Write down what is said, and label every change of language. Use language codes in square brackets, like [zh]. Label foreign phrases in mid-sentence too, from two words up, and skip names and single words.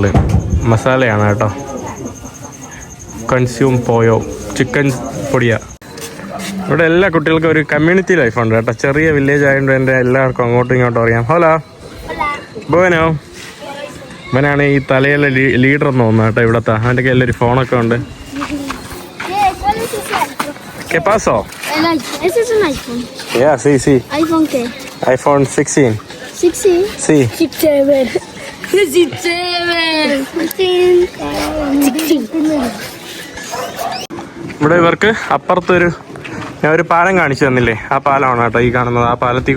[ml] മസാലയാണ് കേട്ടോ. [es] consomé pollo [ml] ചിക്കൻ പൊടിയ. ഇവിടെ എല്ലാ കുട്ടികൾക്കും ഒരു കമ്മ്യൂണിറ്റി ലൈഫുണ്ട് കേട്ടോ. ചെറിയ വില്ലേജ് ആയതുകൊണ്ട് എൻ്റെ എല്ലാവർക്കും അങ്ങോട്ടും ഇങ്ങോട്ടും അറിയാം. ഹലോ ബോനോ, ഇവനാണ് ഈ തലയിലെ ലീഡർ എന്ന് തോന്നുന്നു കേട്ടോ ഇവിടത്തെ. അവൻ്റെ കയ്യിൽ ഒരു ഫോണൊക്കെ ഉണ്ട്. [es] ¿Qué pasó? Ese es un iPhone. Yeah, sí. ¿iPhone qué? iPhone 16. 16? Sí. 16. 16. [ml] ഇവിടെ ഇവർക്ക് അപ്പുറത്തൊരു ഞാൻ ഒരു പാലം കാണിച്ചു തന്നില്ലേ, ആ പാലമാണ് കേട്ടോ ഈ കാണുന്നത്.